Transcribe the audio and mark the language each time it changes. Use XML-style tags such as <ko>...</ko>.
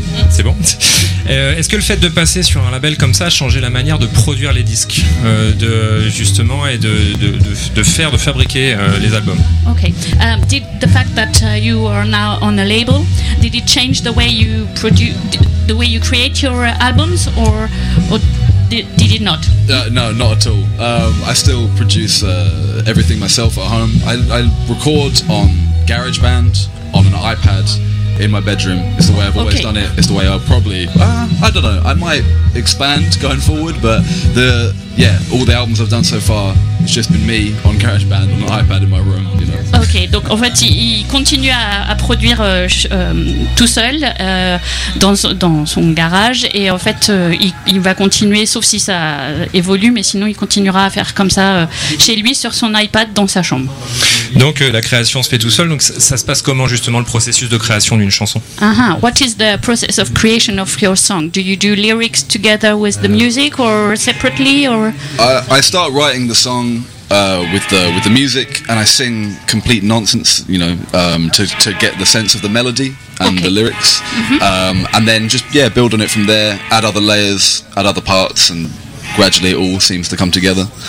<fr>C'est bon. Est-ce que le fait de passer sur un label comme ça a changé la manière de produire les disques, de fabriquer les albums?</fr> <en>Okay. Did the fact that you are now on a label, did it change the way you produce, the way you create your albums, or did it not? No, not at all. I still produce everything myself at home. I record on GarageBand on an iPad. in my bedroom. It's the way I've always done it. It's the way I'll probably, I don't know, I might expand going forward, but all the albums I've done so far, it's just been me on GarageBand on the iPad in my room, you know.</en> <fr>Ok, donc en fait, il continue à produire tout seul dans son garage, et en fait, il va continuer, sauf si ça évolue, mais sinon, il continuera à faire comme ça chez lui, sur son iPad, dans sa chambre. Donc, la création se fait tout seul. Donc, ça se passe comment justement le processus de création d'une chanson?</fr> <en>What is the process of creation of your song? Do you do lyrics together with the music or separately or? I start writing the song. With the music, and I sing complete nonsense, you know, to get the sense of the melody and the lyrics, and then just build on it from there, add other layers, add other parts, and gradually it all seems to come together.</en>